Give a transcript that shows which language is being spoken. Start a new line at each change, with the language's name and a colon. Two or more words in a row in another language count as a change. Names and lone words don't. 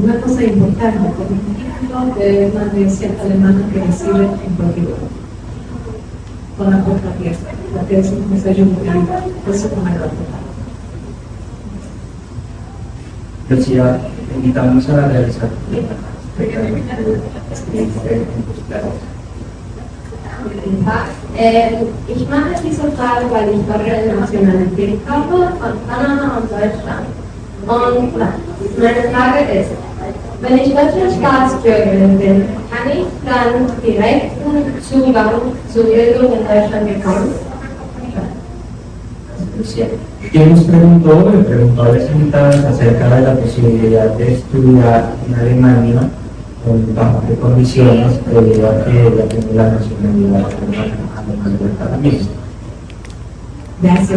Spanish: Una cosa importante, con el título de una universidad alemana que recibe en cualquier lugar, con la puerta abierta, porque es un sello muy grande, eso como el otro. Lucía, invitamos a realizar
German: Ich mache diese Frage, weil ich gerade Nationalität habe von Panama und Deutschland. Und meine Frage ist, wenn ich deutsche Staatsbürgerin bin, kann ich dann direkten Zugang zur Bildung in Deutschland bekommen?
Spanish: Que nos preguntó, le preguntó a las invitadas acerca de la posibilidad de estudiar en Alemania bajo qué condiciones, debido a que ella tiene la nacionalidad alemana también. Gracias.